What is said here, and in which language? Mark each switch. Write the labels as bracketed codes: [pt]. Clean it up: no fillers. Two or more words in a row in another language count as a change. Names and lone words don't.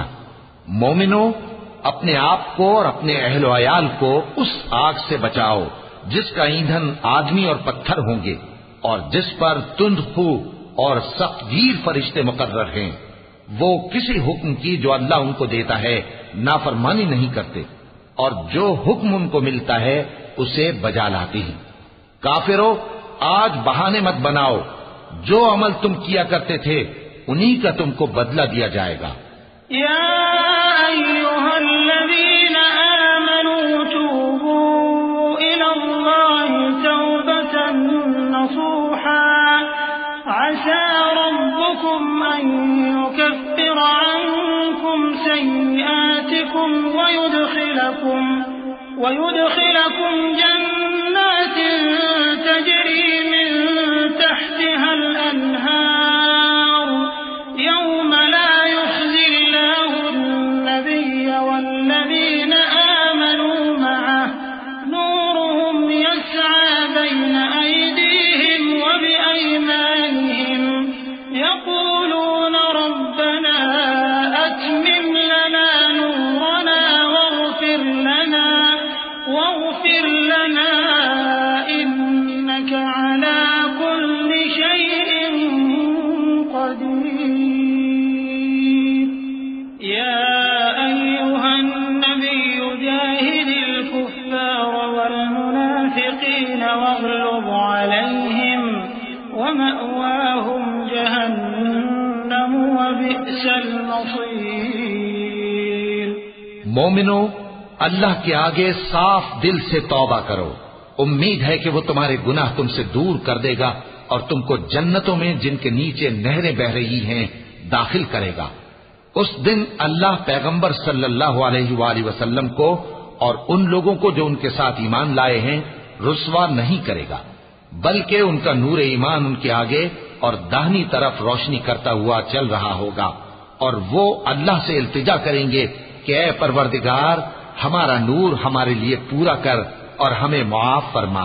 [hi] मोमिनो, अपने आप को और अपने अहलो अयाल को उस आग से बचाओ जिसका ईंधन आदमी और पत्थर होंगे और जिस पर तुंदखू और सख्तगीर फरिश्ते मुकर्रर हैं, वो किसी हुक्म की जो अल्लाह उनको देता है नाफरमानी नहीं करते, और जो हुक्म उनको मिलता है उसे बजा लाते हैं। काफिरों, आज बहाने मत बनाओ, जो अमल तुम किया करते थे उन्हीं का तुमको बदला दिया जाएगा। [ar] يا أيها الذين آمنوا توبوا إلى الله توبة نصوحا عسى ربكم أن يكفر عنكم سيئاتكم ويدخلكم جنات تجري من تحتها الأنهار يوم لا يخزي الله النبي والذين آمنوا معه نورهم يسعى بين أيديهم وبأيمانهم يقولون ربنا أتمم لنا نورنا واغفر لنا إنك على كل شيء قدير. يا أيها النبي جاهد الكفار والمنافقين واغلظ عليهم ومأواهم جهنم وبئس المصير. [hi] मोमिनो, अल्लाह के आगे साफ दिल से तौबा करो। उम्मीद है कि वो तुम्हारे गुनाह तुमसे दूर कर देगा और तुमको जन्नतों में जिनके नीचे नहरें बह रही हैं दाखिल करेगा। उस दिन अल्लाह पैगंबर [ar] صلى الله عليه وسلم [hi] को और उन लोगों को जो उनके साथ ईमान लाए हैं रुस्वा नहीं करेगा, बल्कि उनका नूर ईमान उनके आगे और दाहिनी तरफ रोशनी करता हुआ चल रहा होगा, और वो अल्लाह से इल्तिजा करेंगे कि ऐ परवरदिगार, हमारा नूर हमारे लिए पूरा कर और हमें मुआफ फरमा।